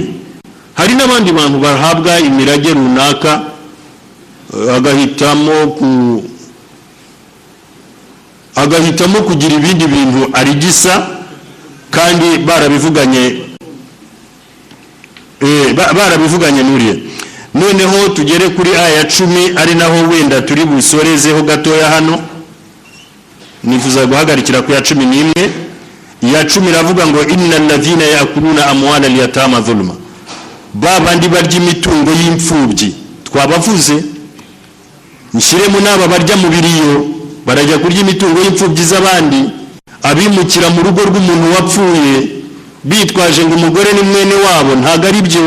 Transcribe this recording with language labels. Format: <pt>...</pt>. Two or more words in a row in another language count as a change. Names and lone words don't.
<rw>Hari n'abandi bantu bahabwa imirage runaka agahitamo kugira ibindi bintu arigisa, kandi barabivuganye nuriye. Noneho tugere kuri aya 10 ari naho wenda turi busorezeho gatoya hano. Nifuza guhagarikira ku ya 11. Ya 10 iravuga ngo</rw> <ar>إن الذين يأكلون أموال اليتامى ظلما,</ar> <rw>babandi barya imitungo y'imfubyi. Twabavuze nshiremo n'aba barya mu biriyo, barajya kurya imitungo y'imfubyi z'abandi, abimukira mu rugo rw'umuntu wapfuye bitwaje ngo umugore ni mwene wabo, ntago ari byo.</rw>